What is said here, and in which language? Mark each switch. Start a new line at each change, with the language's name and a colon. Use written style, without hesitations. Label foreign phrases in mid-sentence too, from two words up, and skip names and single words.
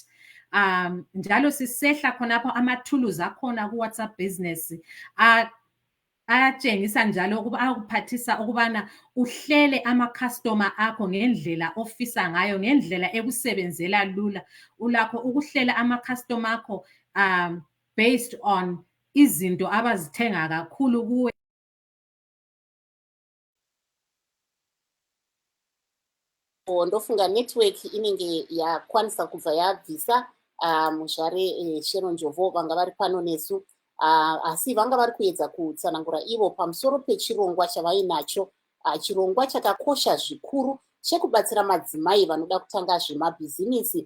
North Ndebele: Njalo sisehla khonapho amathuluzi akhona ku-WhatsApp business ayatshengisa njalo ukuba akuphathisa ukubana uhlele ama-customer akho ngendlela ofisa ngayo, ngendlela ekusebenzela lula. Ulakho ukuhlela ama-customer akho
English: based on
North Ndebele: izinto abazithenga kakhulu kuwe.
Shona: Ndofunga network inenge yakwanisa kubva yabvisa muzvare Sharon Njobo vanga vari pano nesu. Asi vanga vari kuedza kutsanangura ivo pamusoro pechirongwa chavainacho, chirongwa chakakosha zvikuru chekubatsira madzimai vanoda kutanga zvemabhizinisi.